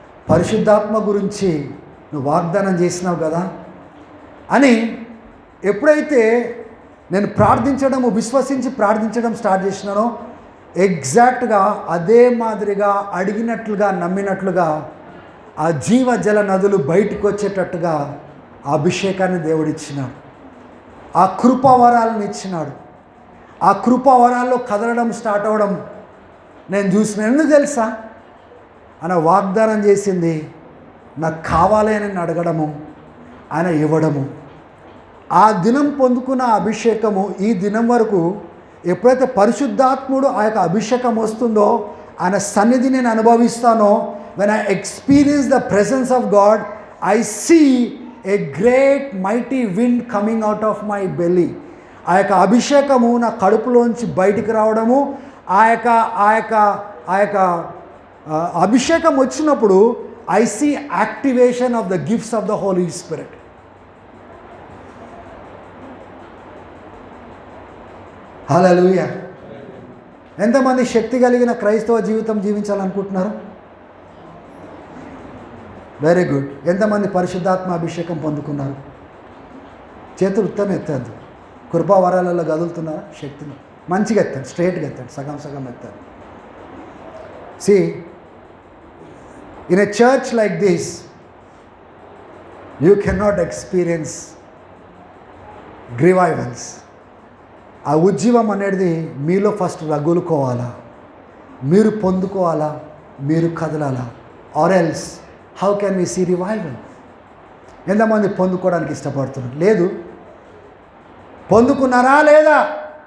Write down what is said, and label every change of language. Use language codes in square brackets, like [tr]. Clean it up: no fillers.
[te] పరిశుద్ధాత్మ గురించి నువ్వు వాగ్దానం చేసినావు కదా అని ఎప్పుడైతే నేను ప్రార్థించడము, విశ్వసించి ప్రార్థించడం స్టార్ట్ చేసినానో, ఎగ్జాక్ట్గా అదే మాదిరిగా అడిగినట్లుగా నమ్మినట్లుగా ఆ జీవజల నదులు బయటకు వచ్చేటట్టుగా ఆ అభిషేకాన్ని దేవుడిచ్చినాడు. ఆ కృపావరాలను ఇచ్చినాడు. ఆ కృపావరాల్లో కదలడం స్టార్ట్ అవ్వడం నేను చూసిన. ఎందుకు తెలుసా? ఆయన వాగ్దానం చేసింది నాకు కావాలి అని అడగడము, ఆయన ఇవ్వడము. ఆ దినం పొందుకున్న అభిషేకము ఈ దినం వరకు ఎప్పుడైతే పరిశుద్ధాత్ముడు ఆ యొక్క అభిషేకం వస్తుందో, ఆయన సన్నిధి నేను అనుభవిస్తానో, [en] when I experience the presence of God, I see a great mighty wind coming out of my belly. [te] ఆ యొక్క అభిషేకము నా కడుపులోంచి బయటికి రావడము, ఆ యొక్క అభిషేకం వచ్చినప్పుడు [en] I see activation of the gifts of the Holy Spirit. [te] హల్లెలూయా. ఎంతమంది శక్తి కలిగిన క్రైస్తవ జీవితం జీవించాలనుకుంటున్నారు? [en] Very good. [te] ఎంతమంది పరిశుద్ధాత్మ అభిషేకం పొందుకున్నారు? చేతులు ఉత్తమ ఎత్తారు. కృపావరాలలో కదులుతున్నారా? శక్తిని మంచిగా ఎత్తాడు, స్ట్రైట్గా ఎత్తాడు, సగం సగం ఎత్తాడు. [en] See, in a church like this, you cannot experience revivals. [te] ఆ ఉజ్జీవం అనేది మీలో ఫస్ట్ రగులుకోవాలా, మీరు పొందుకోవాలా, మీరు కదలాలా. [en] Or else how can we see revival? [te] ఎంతమంది పొందుకోవడానికి ఇష్టపడుతున్నారు? లేదు. పొందుకున్నారా లేదా?